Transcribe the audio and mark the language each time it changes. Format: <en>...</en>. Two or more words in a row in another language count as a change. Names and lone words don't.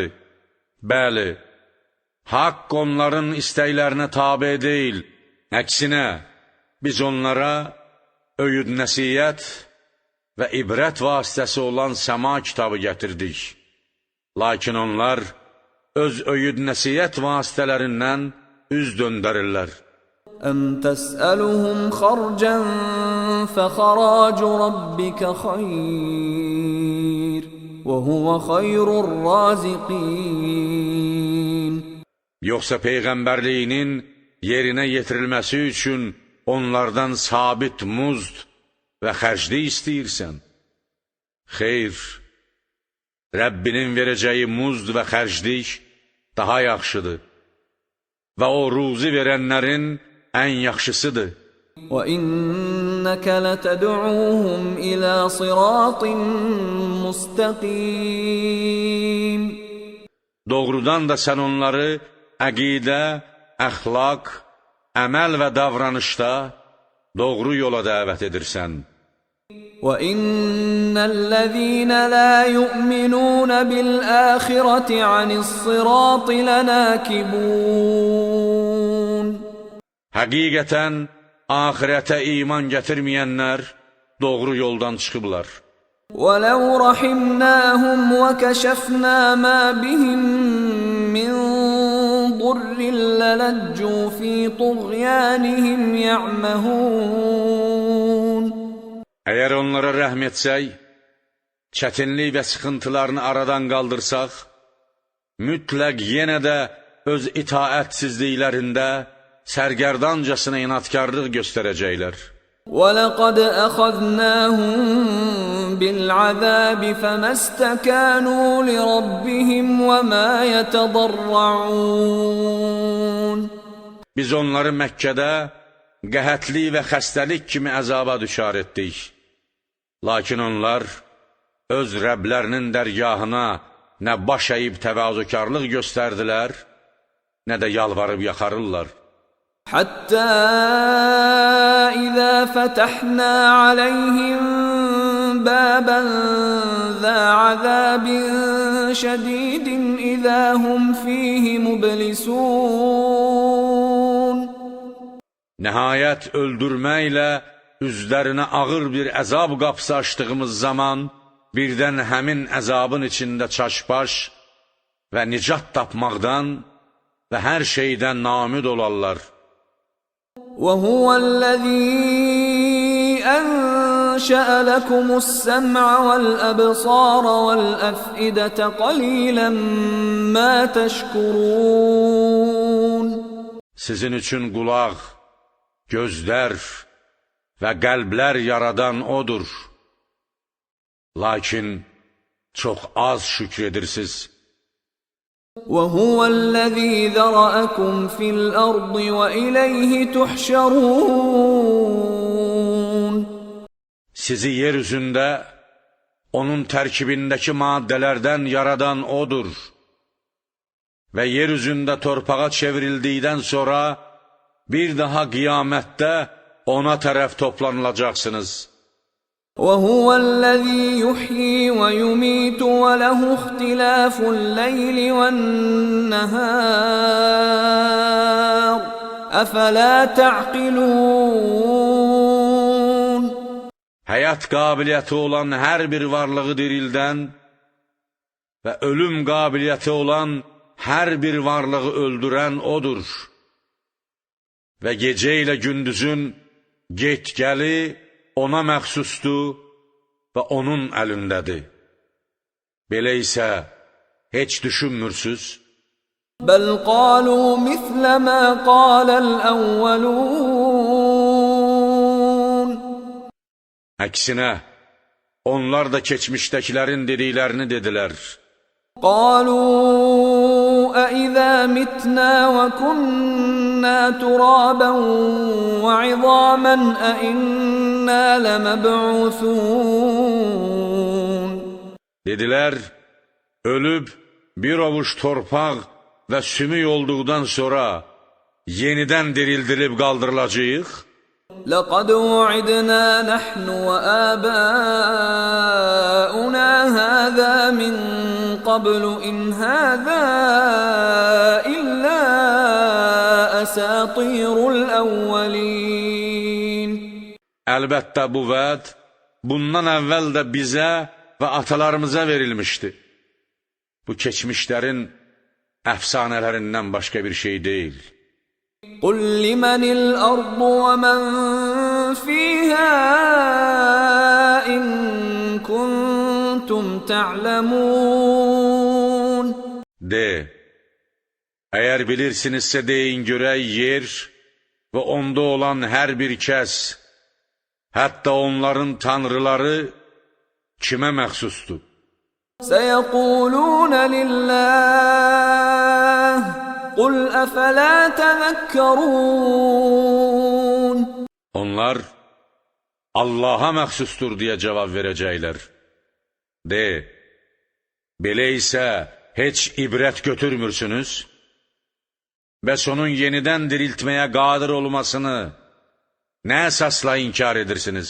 <az>Bəli, haqq onların istəklərinə tabi deyil, əksinə, biz onlara öyüd nəsiyyət və ibrət vasitəsi olan səma kitabı gətirdik. Lakin onlar öz öyüd nəsiyyət vasitələrindən üz döndərirlər.</az> <ar>أَمْ تَسْأَلُهُمْ خَرْجًا فَخَرَاجُ رَبِّكَ خَيْرٌ وَهُوَ خَيْرُ الرَّازِقِينَ.</ar> <az>Yoxsa Peyğəmbərliyinin yerinə yetirilməsi üçün onlardan sabit muzd və xərclik istəyirsən? Xeyr, Rəbbinin verəcəyi muzd və xərclik daha yaxşıdır və o ruzi verənlərin ən yaxşısıdır.</az> <ar>وَإِنَّكَ لَتَدْعُوهُمْ إِلَى صِرَاطٍ مُسْتَقِيمٍ.</ar> <az>Doğrudan da sən onları əqidə, əxlaq, əməl və davranışda doğru yola dəvət edirsən.</az> <ar>وَإِنَّ الَّذِينَ لَا يُؤْمِنُونَ بِالْآخِرَةِ عَنِ الصِّرَاطِ لَنَاكِبُونَ.</ar> <az>Həqiqətən, ahirətə iman gətirməyənlər doğru yoldan çıxıblar.</az> <ar>وَلَوْ رَحِمْنَاهُمْ وَكَشَفْنَا مَا بِهِمْ مِنْ ضُرٍّ لَلَجُّوا فِي طُغْيَانِهِمْ يَعْمَهُونَ.</ar> <az>Əgər onlara rəhm etsək, çətinlik və sıxıntılarını aradan qaldırsaq, mütləq yenə də öz itaətsizliklərində sərgərdancasına inatkarlıq göstərəcəklər.</az> <ar>وَلَقَدْ أَخَذْنَاهُمْ بِالْعَذَابِ فَمَا اسْتَكَانُوا لِرَبِّهِمْ وَمَا يَتَضَرَّعُونَ.</ar> <az>Biz onları Məkkədə qəhətlik və xəstəlik kimi əzaba düşar etdik. Lakin onlar öz Rəblərinin dərgahına nə baş əyib təvazökarlıq göstərdilər, nə də yalvarıb yaxarırlar.</az> <ar>حتى إذا فتحنا عليهم بابا ذا عذاب شديد إذا هم فيه مبلسون.</ar> <az>Nəhayət öldürməklə üzlərinə ağır bir əzab qapısı açdığımız zaman, birdən həmin əzabın içində çaşbaş və nicat tapmaqdan və hər şeydən namid olarlar.</az> <ar>وَهُوَ الَّذِي أَنشَأَ لَكُمُ السَّمْعَ وَالْأَبْصَارَ وَالْأَفْئِدَةَ قَلِيلًا مَا تَشْكُرُونَ.</ar> <az>Sizin üçün qulaq, gözlər və qəlblər yaradan odur. Lakin çox az şükr edirsiniz.</az> <ar>وَهُوَ الَّذِي ذَرَأَكُمْ فِي الْأَرْضِ وَإِلَيْهِ تُحْشَرُونَ.</ar> <az>Sizi yer üzündə onun tərkibindəki maddələrdən yaradan odur. Və yer üzündə torpağa çevrildikdən sonra bir daha qiyamətdə ona tərəf toplanılacaqsınız.</az> <ar>وَهُوَ الَّذِي يُحْيِي وَيُمِيتُ وَلَهُ اخْتِلَافُ اللَّيْلِ وَالنَّهَارِ أَفَلَا تَعْقِلُونَ.</ar> <az>Həyat qabiliyyəti olan hər bir varlığı dirildən və ölüm qabiliyyəti olan hər bir varlığı öldürən odur. Və gecə ilə gündüzün get-gəli ona məxsusdur və onun əlindədir. Belə isə heç düşünmürsüz?</az> <ar>بل قالوا مثل ما قال الأولون.</ar> <az>Əksinə, onlar da keçmişdəkilərin dediklərini dedilər.</az> <ar>قالوا أإذا متنا وكنا ترابا وعظاما أإنا لمبعوثون.</ar> <az>Dedilər, ölüb bir ovuç torpaq və sümük olduqdan sonra yenidən dirildilib qaldırılacağıq.</az> <ar>لقد وعدنا نحن وآباؤنا هذا من قبل إن هذا إلا أساطير الأولين.</ar> <az>Əlbəttə bu vəd bundan əvvəl də bizə və atalarımıza verilmişdi. Bu keçmişlərin əfsanələrindən başqa bir şey deyil.</az> <ar>قل لمن الأرض ومن فيها إن كنتم تعلمون.</ar> <az>De, əgər bilirsinizsə deyin görək yer və onda olan hər bir kəs, hətta onların tanrıları kimə məxsusdur?</az> <ar>سيقولون لله قل أفلا تذكرون.</ar> <az>Onlar Allaha məxsusdur deyə cavab verəcəklər. De, belə isə heç ibrət götürmürsünüz? Bəs onun yenidən diriltməyə qadir olmasını nə əsasla inkar edirsiniz?</az>